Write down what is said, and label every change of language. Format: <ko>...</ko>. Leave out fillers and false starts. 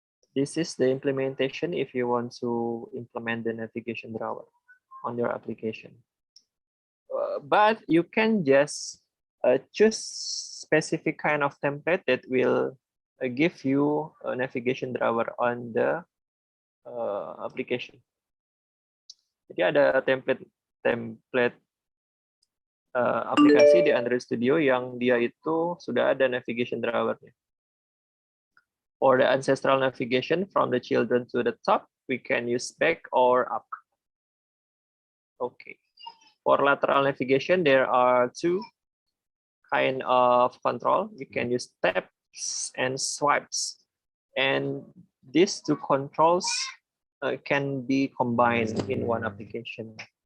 <en>This is the implementation if you want to implement the navigation drawer on your application. But you can just choose specific kind of template that will give you a navigation drawer on the application.</en> <id>Jadi ada template aplikasi di Android Studio yang dia itu sudah ada navigation drawernya.</id> <en>For the ancestral navigation from the children to the top, we can use back or up. Okay. For lateral navigation, there are two kind of control. We can use taps and swipes. And these two controls can be combined in one application.</en>